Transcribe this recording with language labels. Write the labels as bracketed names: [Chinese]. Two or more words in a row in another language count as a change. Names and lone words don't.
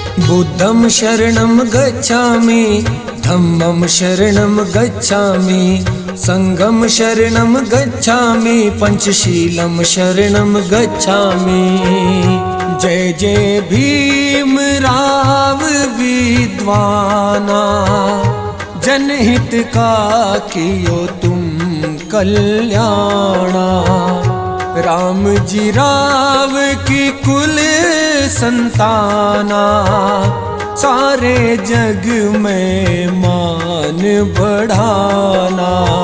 [Pali] बुद्धं शरणं गच्छामि, धम्मं शरणं गच्छामि, संघं शरणं गच्छामि, पंचशीलं शरणं गच्छामि। [Hindi] जय जय भीम राव विद्वाना, जनहित का कियो तुम कल्याणा। राम जी राव की कुल संताना, सारे जग में मान बढ़ाना।